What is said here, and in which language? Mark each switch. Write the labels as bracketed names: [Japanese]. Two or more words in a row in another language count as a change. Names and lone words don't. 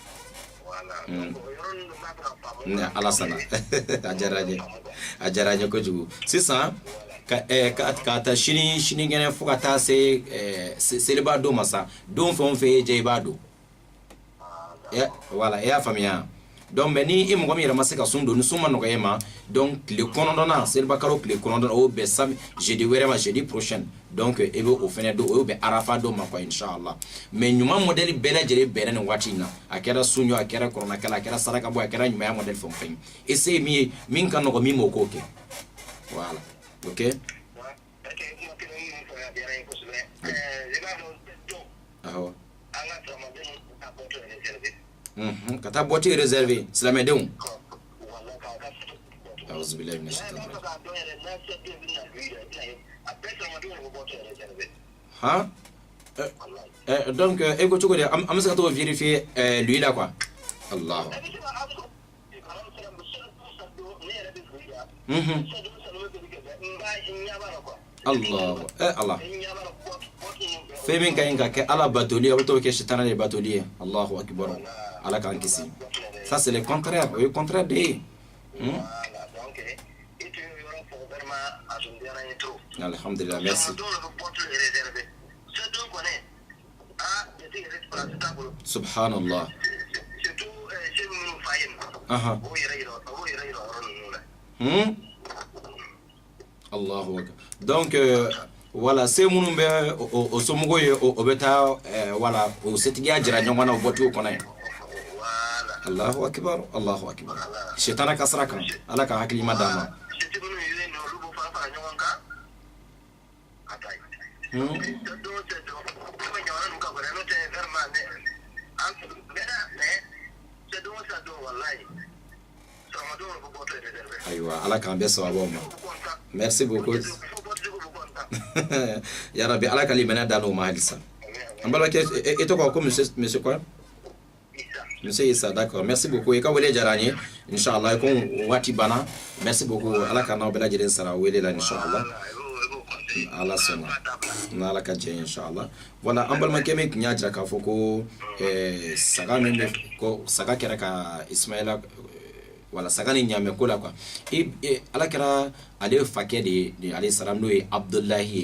[Bambara] na ala sɔnna a diyara n ye kojugu sisan ka ta sini kɛnɛ fo ka taa se seliba don ma sa don fɛn o fɛn ye jɛ i b'a don voilà e y'a faamuya [French] donc mais [Bambara] ni i mɔgɔ min yɛrɛ ma se ka sun don ni sun ma nɔgɔ e ma donc tile 9 seliba kalo tile 9 o bɛ sam jeudi wɛrɛ ma [French] jeudi prochaine donc [Bambara] e bɛ o fɛnɛ don o bɛ arafa don ma quoi inshallah mais ɲuman modèle bɛɛ lajɛlen bɛnna nin waati in na a kɛra sunjɔ a kɛra kɔrɔnakɛla a kɛra saraka bɔ a kɛra ɲumanya modèle fɛn o fɛn ye essaye min ye min ka nɔgɔ min m'o k'o kɛ [French] voilà ok [Bambara] awɔ ka taa [French] boîtier réservé [Bambara] silamɛdenw [Arabic] أعوذ بالله من الشيطان الرجيم [Bambara] donc e ko cogo di an bɛ se ka t'o [French] vérifier lui [Bambara] la quoi Allah Allah Allah fɛn min ka ɲi ka kɛ ala batoli a bɛ t'o kɛ sitana de batoli ye [Arabic] الله أكبر [Bambara] ala k'an kisi [French] ça c'est le contraire [Bambara] o ye contraire de ye [Arabic] الحمد لله merci سبحان الله الله أكبر [French] donc voilà c'est [Bambara] minnu bɛ o somɔgɔw ye o bɛ taa voilà o setigiya jira ɲɔgɔn na o bɔtigiw kɔnɔ ye [Arabic] الله أكبر [Bambara] sitana ka sira kan ala ka hakili ma d'a ma Aywa, ala k'an bɛɛ sababu ma. [French] Merci beaucoup. [Arabic] يا رب, [Bambara] ala ka limaniya da n'o ma halisa. An balimakɛ, e tɔgɔ ko [French] monsieur quoi? Monsieur Issa, d'accord. Merci beaucoup. [Bambara] E ka wele diyara an ye. Inshallah, ko waati banna. [French] Merci beaucoup. [Bambara] Ala ka n'aw bɛɛ lajɛlen sara wele la inshallah. Ala sɔnna. N'ala ka jɛ inshallah. Voilà, an balimakɛ min tun y'a jira k'a fɔ ko saga min bɛ ko saga kɛra ka Ismaila wala saga ni ɲaamɛ ko la quoi. Ala kɛra ale fakɛ de [Arabic] عليه السلام [Bambara] n'o ye Abdullahi ye.